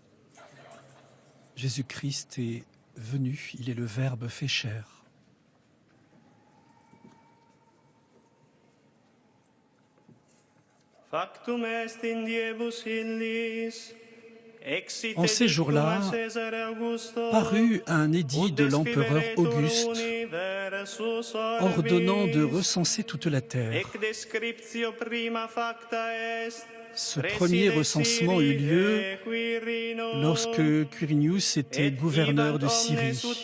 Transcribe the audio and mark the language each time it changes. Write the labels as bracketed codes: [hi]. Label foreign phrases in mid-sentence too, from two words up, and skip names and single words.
[fr] Jésus-Christ est venu, il est le Verbe fait chair. [la] Factum est in diebus illis. [fr] En ces jours-là, parut un édit de l'empereur Auguste ordonnant de recenser toute la terre. Ce premier recensement eut lieu lorsque Quirinius était gouverneur de Syrie.